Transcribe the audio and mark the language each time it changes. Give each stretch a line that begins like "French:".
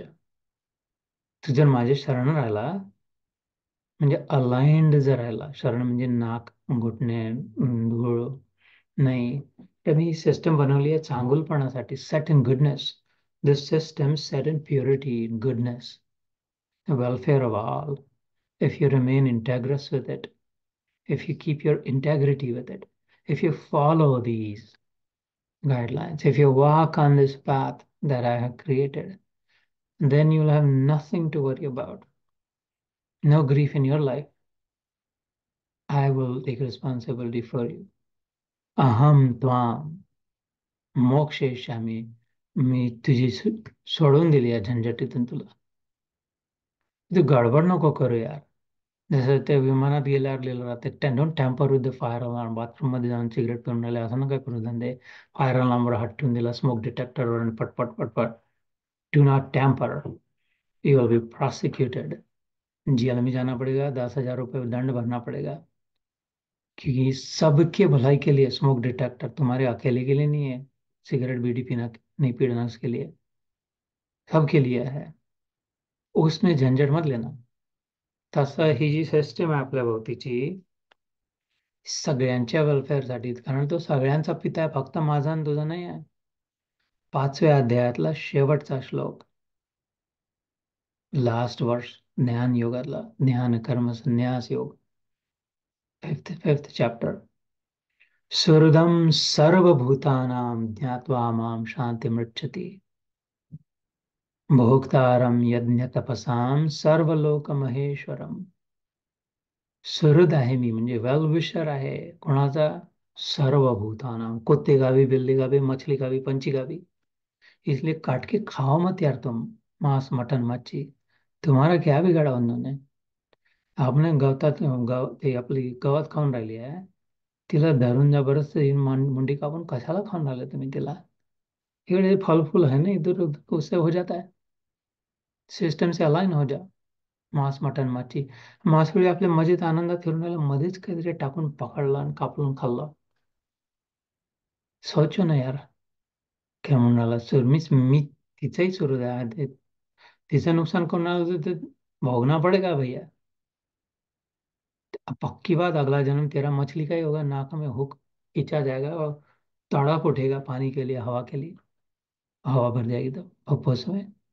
Marathi: तू जर माझे शरण राहिला, म्हणजे अलाइंड जर राहिला, शरण म्हणजे नाक घुटणे धूळ नाही, तर मी सिस्टम बनवली आहे चांगुलपणासाठी.
English: Set in goodness, this system set in purity, goodness, welfare of all. If you remain integrous with it, if you keep your integrity with it, if you follow these guidelines, if you walk on this path that I have created, then you'll have nothing to worry about. No grief in your life. I will take responsibility for you.
Sanskrit: Aham tvam मोक्षयिष्यामी.
Marathi: मी तुझी सोडून दिली या झंझटीतून तुला. तू गडबड नको करू यार. जसं ते विमानात गेल्यावर लिहिलं राहते,
English: Don't tamper with the fire alarm.
Marathi: Bathroom मध्ये जाऊन सिगरेट पिऊन राहिले असं नका करू धंदे. फायर अलार्मवर हात ठेवून दिला, स्मोक डिटेक्टरवर, आणि पटपट पटपट.
English: Do not tamper, you will be prosecuted.
Hindi: Jail में जाना पड़ेगा, 10,000 रुपये दंड भरना पड़ेगा. क्योंकि सबके भलाई के लिए स्मोक डिटेक्टर, तुम्हारे अकेले के लिए नहीं है. सिगरेट बीड़ी पीना नहीं पीना उसके लिए, सबके लिए है. उसमें झंझट मत लेना.
Marathi: तसं ही जी सिस्टम आहे आपल्या भोवतीची, सगळ्यांच्या वेलफेअरसाठी, कारण तो सगळ्यांचा पिता आहे, फक्त माझा आणि तुझा नाही आहे. 5व्या अध्यायातला शेवटचा श्लोक, लास्ट वर्ष, ज्ञान योगातला, ज्ञान कर्म संन्यास योग, फिफ्थ चॅप्टर.
Sanskrit: सुहृदं सर्वभूतानां ज्ञात्वा मां शान्तिमृच्छति, भोक्तारं यज्ञतपसां सर्वलोकमहेश्वरम्.
Marathi: सुहृद आहे मी, म्हणजे वेल विशर आहे. कोणाचा? सर्वभूतानां.
Hindi: कुत्ते का भी, बिल्ली का भी, मछली का भी, पंछी का भी. इसलिए काट के खाओ मत यार तुम, मांस मटन मच्छी. तुम्हारा क्या बिघाडा उन्होंने?
Marathi: आपने गवतात ते आपली गवत खाऊन राहिली आहे, तिला धरून जबरदस्त मुंडी कापून कशाला खाऊन राहिले तुम्ही तिला?
Hindi: इकडे फल फूल है ना, इधर उधर उससे हो जाता है। सिस्टम से अलाइन हो जा. मांस मटण मच्छी.
Marathi: मासळी आपल्या मजेत आनंदात फिरून राहिला, मध्येच काहीतरी टाकून पकडला आणि कापून खाल्ला.
Hindi: सोचो ना यार.
Marathi: काय म्हणाला सर, मी तिचंही सुरू द्या तिचं नुकसान करून आलं तर
Hindi: भोगना पडेगा भैया. अब पक्की बात, अगला जन्म तेरा मछली का ही होगा, नाक में हुक खींचा जाएगा और तड़प उठेगा पानी के लिए, हवा के लिए। हवा भर जाएगी तो पप्पस में।